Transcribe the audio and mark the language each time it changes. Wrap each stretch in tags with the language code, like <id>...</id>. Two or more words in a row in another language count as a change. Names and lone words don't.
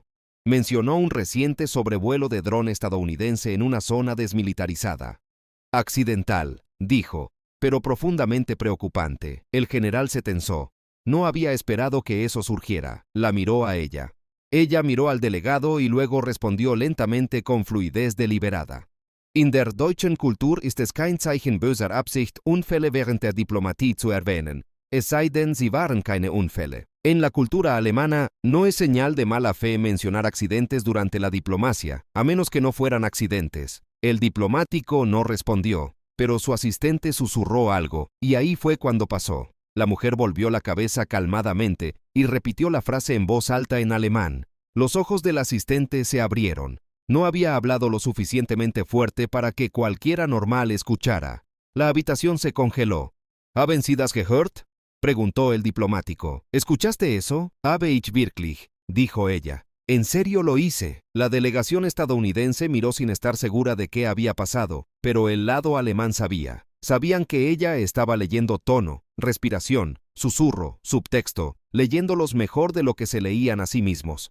<es>Mencionó un reciente sobrevuelo de dron estadounidense en una zona desmilitarizada. Accidental, dijo, pero profundamente preocupante. El general se tensó. No había esperado que eso surgiera. La miró a ella. Ella miró al delegado y luego respondió lentamente con fluidez deliberada.</es> <de>In der deutschen Kultur ist es kein Zeichen böser Absicht, Unfälle während der Diplomatie zu erwähnen, es sei denn, sie waren keine Unfälle.</de> <es>En la cultura alemana, no es señal de mala fe mencionar accidentes durante la diplomacia, a menos que no fueran accidentes. El diplomático no respondió, pero su asistente susurró algo, y ahí fue cuando pasó. La mujer volvió la cabeza calmadamente y repitió la frase en voz alta en alemán. Los ojos del asistente se abrieron. No había hablado lo suficientemente fuerte para que cualquiera normal escuchara. La habitación se congeló.</es> <de>¿Haben Sie das gehört?,</de> <es>preguntó el diplomático. ¿Escuchaste eso?</es> <de>Habe ich wirklich,</de> <es>dijo ella. En serio lo hice. La delegación estadounidense miró sin estar segura de qué había pasado, pero el lado alemán sabía. Sabían que ella estaba leyendo tono, respiración, susurro, subtexto, leyéndolos mejor de lo que se leían a sí mismos.</es>